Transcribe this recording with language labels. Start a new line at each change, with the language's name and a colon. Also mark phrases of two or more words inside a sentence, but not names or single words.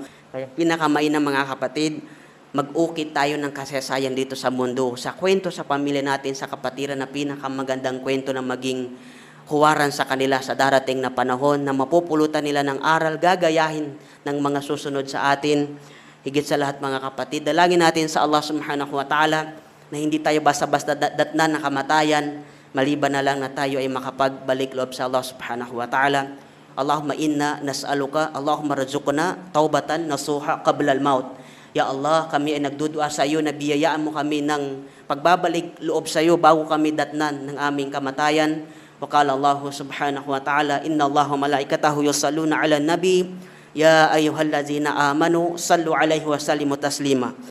Filipino: Kaya pinakamainam mga kapatid, mag-ukit tayo ng kasaysayan dito sa mundo, sa kwento sa pamilya natin, sa kapatiran na pinakamagandang kwento na maging huwaran sa kanila sa darating na panahon na mapupulutan nila ng aral, gagayahin ng mga susunod sa atin. Higit sa lahat mga kapatid, dalangin natin sa Allah
Arabic: سبحانه وتعالى
Filipino: na hindi tayo basta-basta datnan na kamatayan, maliban na lang na tayo ay makapagbalik loob sa Allah
Arabic: سبحانه وتعالى. اللهم إنا نسألك، اللهم ارزقنا توبة نصوحا قبل الموت. يا الله,
Filipino: kami ay nagdudua sa iyo na biyayaan mo kami ng pagbabalik loob sa iyo bago kami datnan ng aming kamatayan.
Arabic: وقال الله سبحانه وتعالى، إن الله وملائكته يصلون على النبي، يا أيها الذين آمنوا صلوا عليه وسلموا تسليما.